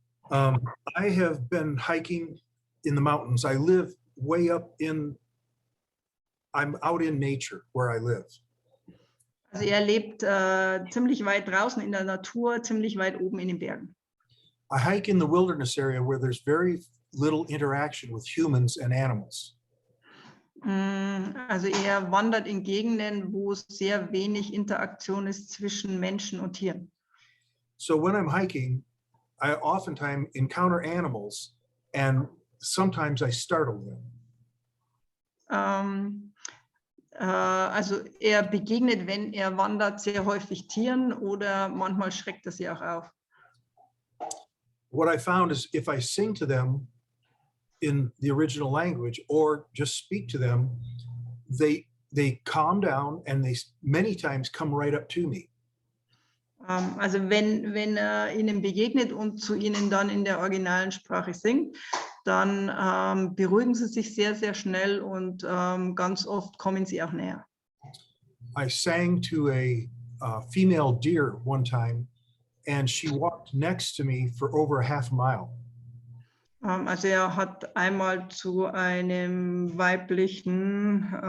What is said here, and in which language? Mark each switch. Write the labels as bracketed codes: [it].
[en] I have been hiking in the mountains. I live way up I'm out in nature where I live. [de] Also er lebt ziemlich weit draußen in der Natur, ziemlich weit oben in den Bergen. [en] I hike in the wilderness area where there's very little interaction with humans and animals. [de] Also er wandert in Gegenden, wo es sehr wenig Interaktion ist zwischen Menschen und Tieren. [en] So when I'm hiking, I oftentimes encounter animals and sometimes I startle them. [de] Also er begegnet, wenn er wandert, sehr häufig Tieren oder manchmal schreckt er sie auch auf. [en] What I found is if I sing to them in the original language or just speak to them, they calm down and they many times come right up to me. [de] Also wenn er ihnen begegnet und zu ihnen dann in der originalen Sprache singt, dann beruhigen sie sich sehr, sehr schnell und ganz oft kommen sie auch näher. [en] I sang to a female deer one time, and she walked next to me for over a half mile. [de] Also er hat einmal zu einem weiblichen